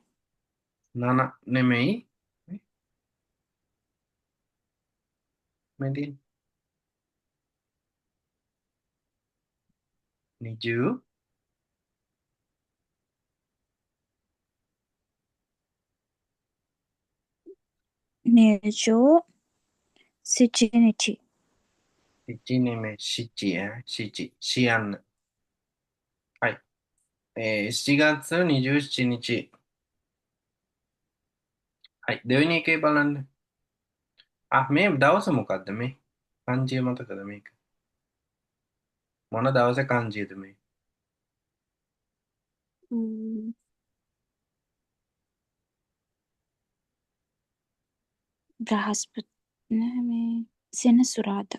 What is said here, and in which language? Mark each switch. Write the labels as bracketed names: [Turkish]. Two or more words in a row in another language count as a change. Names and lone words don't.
[Sinhala] 9 නෙමෙයි. මේ තියෙන්නේ නිජූ [Japanese] 27日 [Sinhala] 7 නෙමෙයි [Japanese] しち しち [Sinhala] ශියන්න. [Japanese] はい。7月27日。 [Sinhala] はい。දෙවෙනි එකේ බලන්න. මේ දවස මොකද්ද මේ? කංජිය මතකද මේක? මොන දවසේ කංජියද මේ? うん බ්‍රහස්පති නෑ මේ සෙනසුරාදා